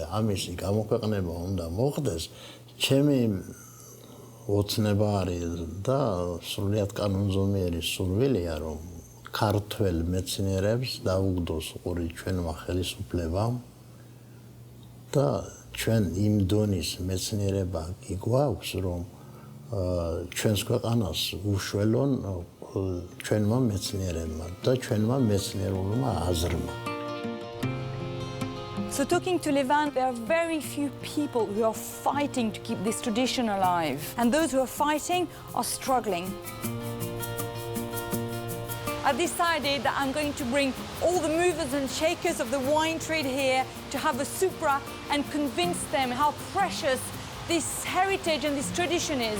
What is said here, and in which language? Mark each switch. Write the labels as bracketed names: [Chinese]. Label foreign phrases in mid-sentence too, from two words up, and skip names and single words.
[Georgian] ამისი გამოქვეყნება უნდა მოხდეს ჩემი ოცნება არის და სრულიად კანონზომიერი სურვილია რომ ქართველ მეცნიერებს დაუგდოს ყური ჩვენმა ხელისუფლებამ და ჩვენ იმ დონის მეცნიერება კი გვაქვს რომ ჩვენს ქვეყანას უშველონ ჩვენმა მეცნიერებმა და ჩვენმა მეცნიერულმა აზრმა. [English] So talking to Levan, there are very few people who are fighting to keep this tradition alive, and those who are fighting are struggling. I've decided that I'm going to bring all the movers and shakers of the wine trade here to have a Supra and convince them how precious this heritage and this tradition is.